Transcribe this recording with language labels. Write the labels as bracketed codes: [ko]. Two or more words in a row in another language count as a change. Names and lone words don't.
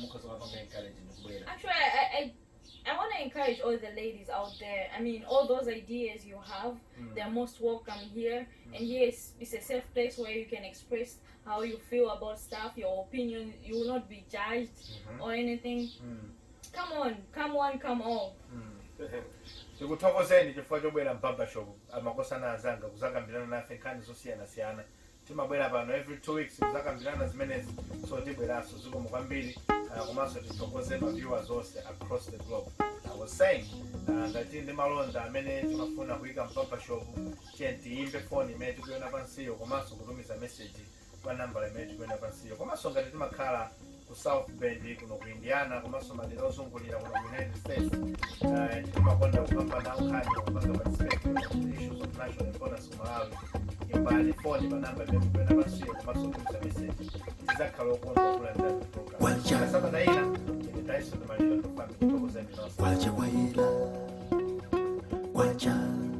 [en] Actually, I want to encourage all the ladies out there. I mean, all those ideas you have, they're most welcome here. And here is a safe place where you can express how you feel about stuff, your opinion. You will not be judged or anything. Come on, come on, come on. [ny] Tikuthokozeni chifukwa chobwera Barbershop amakosana azanga kuzakambirana nafe nkhani zosiyana-siyana. Timabwera pano [en] every 2 weeks [ny] kuzakambirana zimenezi, so tibweraso zikomo kwambiri komanso tithokoze ma viewers onse [en] across the globe. I was saying [ny] ngati ndi malonda amene timafuna kuyika Barbershop, tiyimbe phone imene tikuiona pansiyo komanso kutumiza message kwa nambala imene tikuiona pansiyo. Komanso ngati timakhala ku South Bend kuno ku Indiana komanso madera ozungulira kuno ku United States, timakonda kupambana nkhani kupanga [en] participate in issues of national importance [ny] ku Malawi. Imbani phone pa namba imene tikuiona pansiyo komanso kutumiza message. Tizakhala okondwa kulandira program. [sw] Sasa na ina ni Dyson Maliro Jnr. [ny] Kwacha